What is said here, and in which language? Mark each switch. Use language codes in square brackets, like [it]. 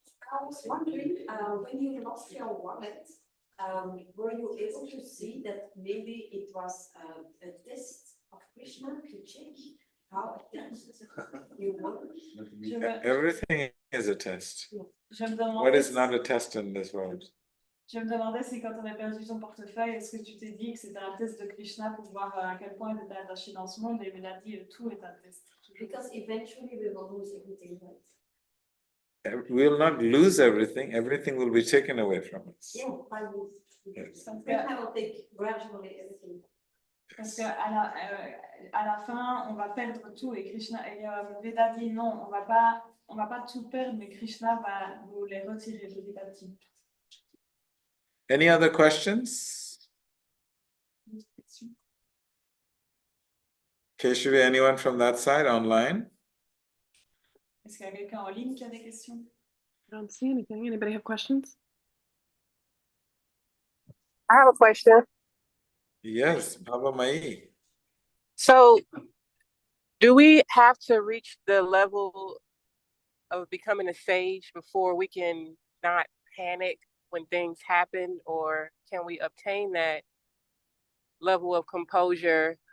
[en] I was wondering, when you lost your wallet, were you able to see that maybe it was a test of Krishna to check how attached you were? Everything is a test. [fr] Je me [en] What is [fr] demandais, [en] not a test in this world? [fr] je me demandais si quand on a perdu ton portefeuille, est-ce que tu t'es dit que c'était un test de Krishna pour voir à quel point tu étais attaché dans ce monde, et il a dit tout est un test. [en] Because eventually we will lose everything, right? We will not lose everything. Everything will be taken away from us. Yeah, I will. Yes. Krishna will take gradually everything. [fr] Parce qu'à la fin, on va perdre tout, et Krishna, et Veda dit non, on va pas tout perdre, mais Krishna va nous les retirer petit à petit. [en] Any other questions? Keshavi, anyone from that side online? [fr] Est-ce qu'il y a quelqu'un en ligne qui a des questions? [en] I don't see anything. Anybody have questions? I have a question. Yes, Baba Mai. So, do we have to reach the level of becoming a sage before we can not panic when things happen, or can we obtain that level of composure?